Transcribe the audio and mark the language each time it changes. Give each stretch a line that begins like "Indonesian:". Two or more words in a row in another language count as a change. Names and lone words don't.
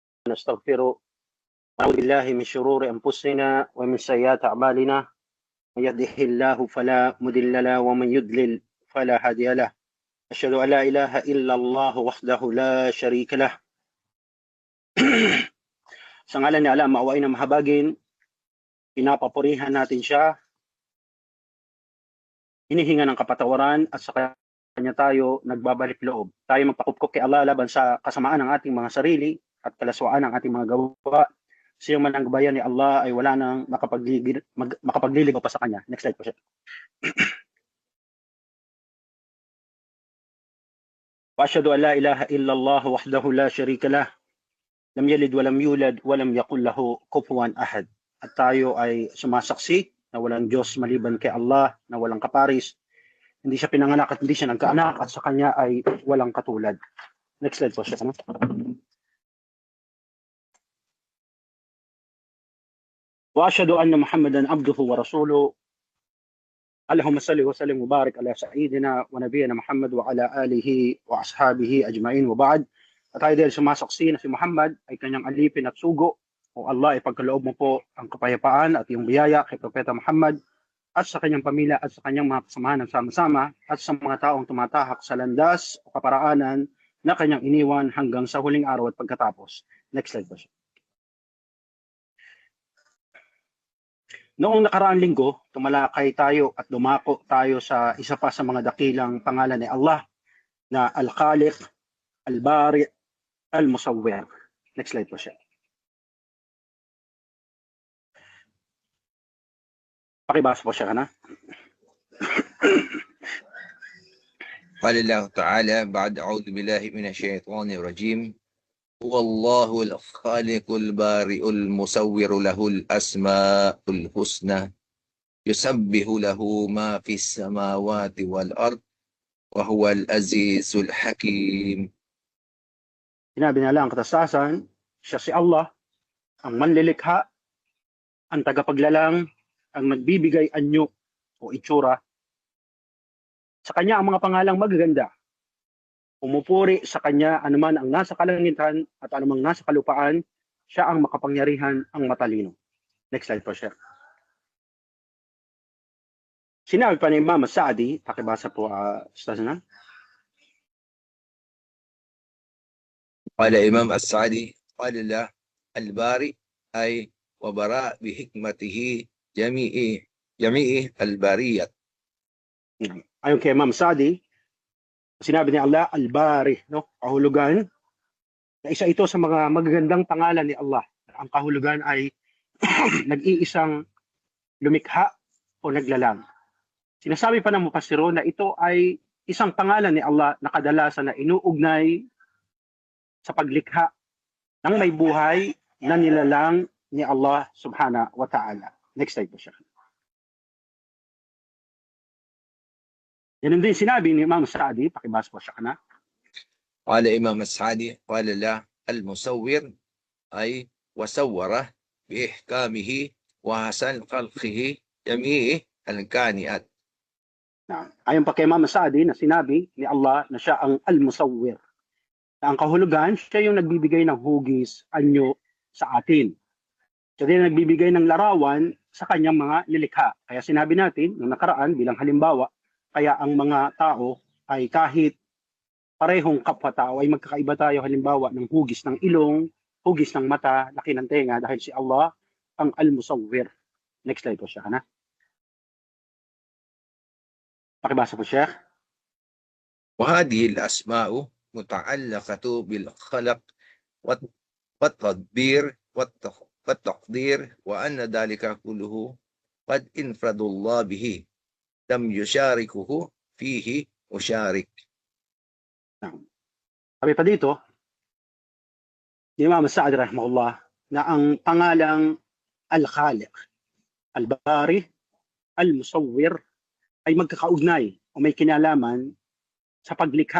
Arabic: ونستغفره ونعوذ بالله من شرور أنفسنا ومن سيئات أعمالنا من يهده الله فلا مضل له ومن يضلل فلا هادي له أشهد أن لا إله إلا الله وحده لا شريك له.
Filipino: Sa ngalan ni Allah, maawain na mahabagin, pinapapurihan natin siya, hinihinga ng kapatawaran at sa kanya tayo nagbabalik loob. Tayo magpakupkop kay Allah laban sa kasamaan ng ating mga sarili at kalaswaan ng ating mga gawa. Siyang mananggabayan ni Allah ay wala nang makapagliligaw pa sa kanya.
English: Next slide
Filipino: po siya.
Arabic: وأشهد أن لا إله إلا الله وحده لا شريك له. لم يلد ولم يولد ولم يكن له كفوا أحد.
Filipino: At tayo ay sumasaksi na walang Diyos maliban kay Allah, na walang kaparis. Hindi siya pinanganak at hindi siya nagkaanak at sa kanya ay walang katulad.
English: Next slide
Filipino: po siya.
Arabic: وأشهد أن محمدا عبده ورسوله. اللهم صل وسلم وبارك على سيدنا ونبينا محمد وعلى آله وأصحابه أجمعين وبعد.
Filipino: At tayo dahil sumasaksi na si Muhammad ay kanyang alipin at sugo. O Allah, ipagkaloob mo po ang kapayapaan at yung biyaya kay Propeta Muhammad at sa kanyang pamilya at sa kanyang mga kasamahan ng sama-sama at sa mga taong tumatahak sa landas o kaparaanan na kanyang iniwan hanggang sa huling araw at pagkatapos.
English: Next slide
Filipino: po siya. Noong nakaraang linggo, tumalakay tayo at dumako tayo sa isa pa sa mga dakilang pangalan ni Allah na Al-Khaliq, Al-Bari, Al-Musawwir.
English: Next slide
Filipino: po siya. Pakibasa po siya na.
Arabic: قال الله تعالى بعد أعوذ بالله من الشيطان الرجيم والله الخالق البارئ المصور له الأسماء الحسنى يسبح له ما في السماوات والأرض وهو العزيز الحكيم.
Filipino: Sinabi nila ang katastasan, siya si Allah, ang manlilikha, ang tagapaglalang, ang nagbibigay anyo o itsura. Sa kanya ang mga pangalang magaganda. Umupuri sa kanya anuman ang nasa kalangitan at anumang nasa kalupaan, siya ang makapangyarihan, ang matalino.
English: Next slide
Filipino: po siya. Sinabi pa ni Imam Sa'di, pakibasa po Ustaz na.
Arabic: قال إمام السعدي قال الله البارئ أي وبراء بحكمته جميع الباريات.
Filipino: Ayon kay Imam Sa'di, sinabi ni Allah, Al-Bari, no? Kahulugan, na isa ito sa mga magagandang pangalan ni Allah. Ang kahulugan ay nag-iisang lumikha o naglalang. Sinasabi pa ng mufassiro na ito ay isang pangalan ni Allah na kadalasan na inuugnay sa paglikha ng may buhay na nilalang ni Allah
Arabic: سبحانه وتعالى.
English: Next slide
Filipino: po siya. Yan din sinabi ni Imam Sa'di, pakibasa po siya na.
Arabic: قال إمام السعدي قال الله المصور أي وصوره بإحكامه وحسن خلقه جميع الكائنات.
Filipino: Ayon pa kay Imam Sa'di na sinabi ni Allah na siya ang Al-Musawwir. Na ang kahulugan, siya yung nagbibigay ng hugis, anyo sa atin. Siya din nagbibigay ng larawan sa kanyang mga lilikha. Kaya sinabi natin, nung nakaraan bilang halimbawa, kaya ang mga tao ay kahit parehong kapwa-tao ay magkakaiba tayo halimbawa ng hugis ng ilong, hugis ng mata, laki ng tenga dahil si Allah ang Al-Musawwir.
English: Next slide
Filipino: po siya, na. Pakibasa po siya.
Arabic: وهذه الأسماء متعلقة بالخلق والتدبير والتقدير وأن ذلك كله قد انفرد الله به لم يشاركه فيه مشارك.
Filipino: Sabi pa dito, ni Imam Sa'di rahimahullah, na ang pangalang Al-Khaliq, Al-Bari, Al-Musawwir ay magkakaugnay o may kinalaman sa paglikha.